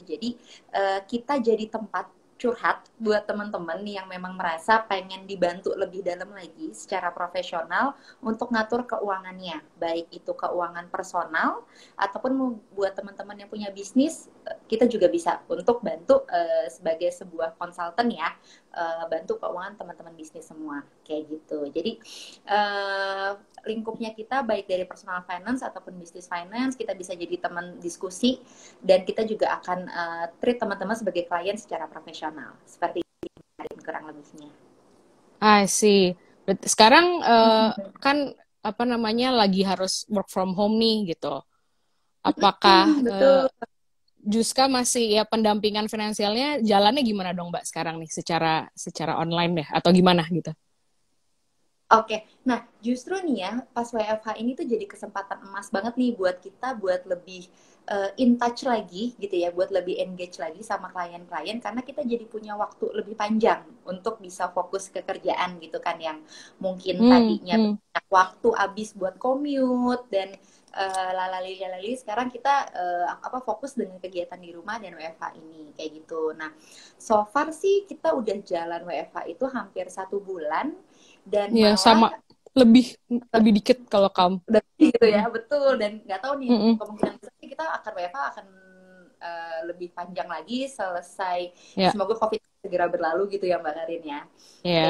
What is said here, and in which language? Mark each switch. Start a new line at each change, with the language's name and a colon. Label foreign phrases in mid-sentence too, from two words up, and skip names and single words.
Indonesian: Jadi kita jadi tempat curhat buat teman-teman yang memang merasa pengen dibantu lebih dalam lagi secara profesional untuk ngatur keuangannya, baik itu keuangan personal ataupun buat teman-teman yang punya bisnis, kita juga bisa untuk bantu sebagai sebuah konsultan ya, bantu keuangan teman-teman bisnis semua kayak gitu. Jadi lingkupnya kita baik dari
English: personal finance
Indonesian: ataupun
English: business finance,
Indonesian: kita bisa jadi teman diskusi dan kita juga akan treat teman-teman sebagai klien secara profesional. Seperti ini kurang lebihnya.
English: I see.
Indonesian: Sekarang kan apa namanya lagi harus
English: work from home
Indonesian: nih gitu. Apakah Betul. Juska masih ya pendampingan finansialnya jalannya gimana dong Mbak sekarang nih secara online deh atau gimana gitu? Oke, nah justru nih ya pas WFH ini tuh jadi kesempatan emas banget nih buat kita buat lebih
English: in touch
Indonesian: lagi gitu ya, buat lebih engage lagi sama klien-klien karena kita jadi punya waktu lebih panjang untuk bisa fokus ke kerjaan gitu kan yang mungkin tadinya Hmm. banyak waktu habis buat commute dan lalali sekarang kita fokus dengan kegiatan di rumah dan WFH ini kayak gitu. Nah,
English: so far
Indonesian: sih kita udah jalan WFH itu hampir 1 bulan dan Ya malah sama, lebih lebih dikit kalau kamu. udah gitu ya, betul. Dan nggak tahu nih Mm-mm. kemungkinan besar sih kita akan WFH akan lebih panjang lagi selesai, Ya, semoga COVID segera berlalu gitu ya Mbak Karin ya, kayak